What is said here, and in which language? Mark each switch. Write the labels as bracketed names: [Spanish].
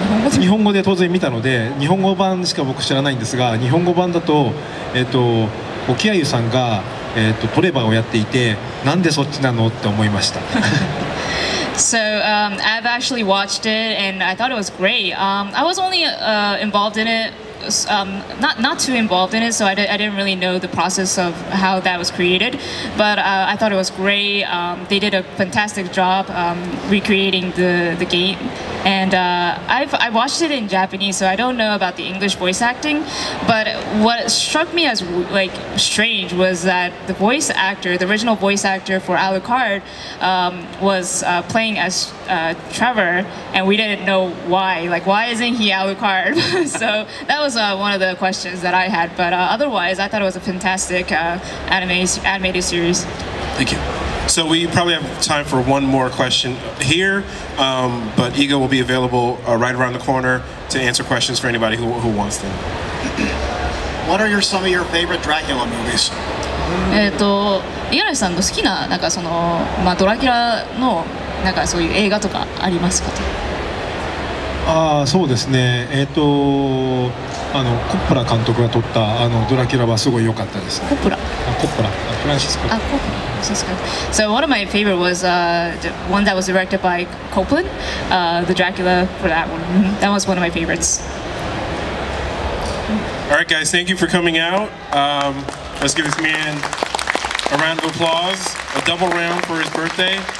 [Japanese] 日本語で当然見たので、日本語版しか僕知らないんですが、日本語版だと沖合さんがトレバーをやっていて、なんでそっちなのって思いました。 [English] So I've actually watched it and I thought it was great. I was only involved in it, not too involved in it, so I didn't really know the process of how that was created. But I thought it was great. They did a fantastic job recreating the game. And I watched it in Japanese, so I don't know about the English voice acting. But what struck me as strange was that the voice actor, the original voice actor for Alucard, was playing as Trevor, and we didn't know why. Like, why isn't he Alucard? So that was one of the questions that I had. But otherwise, I thought it was a fantastic animated series. Thank you. So we probably have time for one more question here, but Iga will be available right around the corner to answer questions for anybody who wants them. What are some of your favorite Dracula movies? [Japanese] 五十嵐さんの好きなそのドラキュラのそういう映画とかありますか？そうですね。コッポラ監督が撮ったドラキュラはすごい良かったです。コッポラ。フランシスコ。 [English] So one of my favorite was the one that was directed by Copland, the Dracula for that one. That was one of my favorites. All right, guys, thank you for coming out. Let's give this man a round of applause, a double round for his birthday.